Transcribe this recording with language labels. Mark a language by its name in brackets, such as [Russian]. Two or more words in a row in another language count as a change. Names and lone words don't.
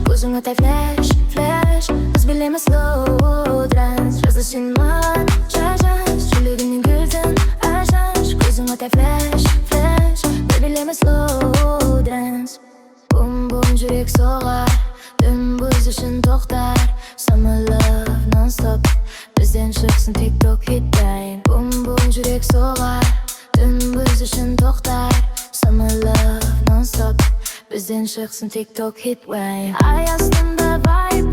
[Kazakh] Көзің оттай флеш, флеш, біз билейміз [English] slow dance. [Kazakh] Жазда сен маған жаз-жаз, жүрегімнің кілтін ашар. Көзің оттай flash, flash, biz билейміз [English] slow dance. [Kazakh] Bum bum жүрек соғар, біз үшін тоқтар. [English] Summer love nonstop, [Kazakh] бізден шықсын TikTok [English] hit time. [Kazakh] Bum bum жүрек соғар, біз үшін тоқтар. [English] Summer love nonstop, [Kazakh] бізден шықсын TikTok [English] hit wave. [Kazakh] Ай астында vibe.